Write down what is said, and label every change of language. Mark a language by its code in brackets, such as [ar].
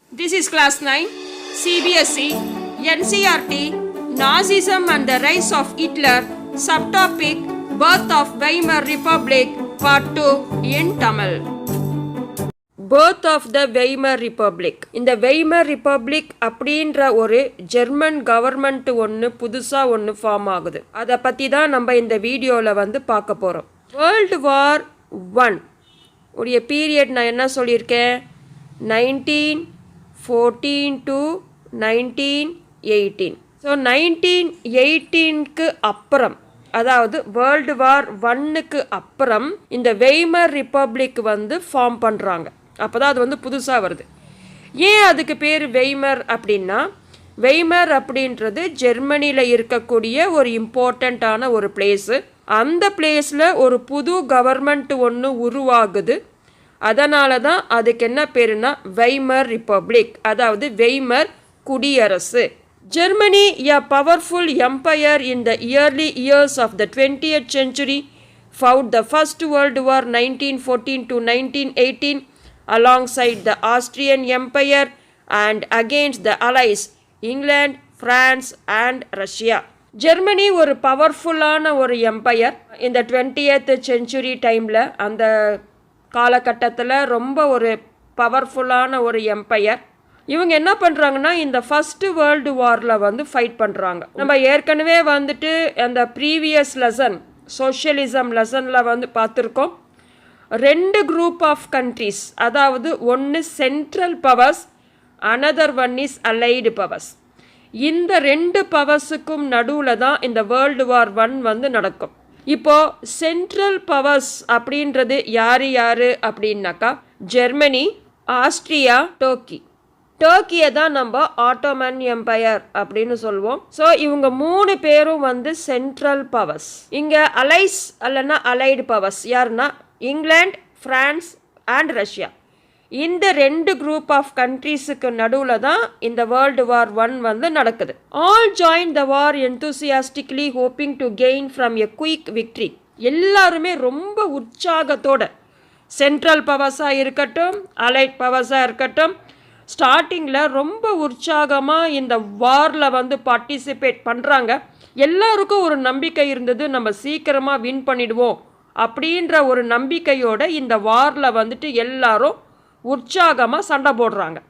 [en] This is class 9, CBSE, NCERT, Nazism and the Rise of Hitler, subtopic Birth of Weimar Republic, part 2 in Tamil. Birth of the Weimar Republic. [ta] இந்த Weimar Republic அப்படின்ற ஒரு German government புதுசாக form ஆகுது. அதை பற்றி தான் நம்ம இந்த வீடியோவில் பார்க்க போகிறோம். வேர்ல்டு வார் 1 உடைய பீரியட் நான் என்ன சொல்லியிருக்கேன், 1914 to 1918. ஸோ 1918க்கு அப்புறம், அதாவது வேர்ல்டு வார் 1க்கு அப்புறம் இந்த வெய்மர் ரிப்பப்ளிக் ஃபார்ம் பண்ணுறாங்க. அப்போ தான் அது புதுசாக வருது. ஏன் அதுக்கு பேர் வெய்மர் அப்படின்னா, வெய்மர் அப்படின்றது ஜெர்மனியில் இருக்கக்கூடிய ஒரு இம்பார்ட்டண்ட்டான ஒரு பிளேஸு. அந்த பிளேஸில் ஒரு புது கவர்மெண்ட் உருவாகுது. அதனால தான் அதுக்கு என்ன பேருனா வெய்மர் ரிப்பப்ளிக், அதாவது வெய்மர் குடியரசு. [en] Germany, a powerful empire in the early years of the 20th century, fought the First World War 1914 to 1918 alongside the Austrian Empire and against the Allies, England, France and Russia. [ta] Germany ஒரு பவர்ஃபுல்லான ஒரு empire. இந்த 20th century டைமில், அந்த காலகட்டத்தில் ரொம்ப ஒரு பவர்ஃபுல்லான ஒரு எம்பையர். இவங்க என்ன பண்ணுறாங்கன்னா, இந்த ஃபஸ்ட்டு வேர்ல்டு வாரில் ஃபைட் பண்ணுறாங்க. நம்ம ஏற்கனவே அந்த ப்ரீவியஸ் லெசன், சோஷியலிசம் லெசனில் பார்த்துருக்கோம். [en] 2 group of countries, [ta] அதாவது ஒன்று [en] Central powers, another one is allied powers. [ta] இந்த 2 பவர்ஸுக்கும் நடுவில் தான் இந்த வேர்ல்டு வார் 1 நடக்கும். இப்போது சென்ட்ரல் பவர்ஸ் அப்படின்றது யார் அப்படின்னாக்கா, ஜெர்மனி, ஆஸ்ட்ரியா, டர்க்கியை தான் நம்ம ஆட்டோமன் எம்பையர் அப்படின்னு சொல்லுவோம். ஸோ இவங்க 3 பேரும் சென்ட்ரல் பவர்ஸ். இங்கே அலைஸ் அல்லனா அலைடு பவர்ஸ் யாருன்னா இங்கிலாந்து, ஃப்ரான்ஸ் அண்ட் ரஷ்யா. இந்த 2 குரூப் ஆஃப் கண்ட்ரீஸுக்கு நடுவில் தான் இந்த வேர்ல்டு வார் 1 நடக்குது. [en] All join the war enthusiastically hoping to gain from a quick victory. [ta] எல்லாருமே ரொம்ப உற்சாகத்தோட, சென்ட்ரல் பவர்ஸாக இருக்கட்டும், அலைட் பவர்ஸாக இருக்கட்டும், ஸ்டார்டிங்கில் ரொம்ப உற்சாகமாக இந்த வாரில் பார்ட்டிசிபேட் பண்ணுறாங்க. எல்லாருக்கும் ஒரு நம்பிக்கை இருந்தது, நம்ம சீக்கிரமாக வின் பண்ணிடுவோம் அப்படின்ற ஒரு நம்பிக்கையோட இந்த வாரில் எல்லாரும் உற்சாகமாக சண்டை போடுறாங்க.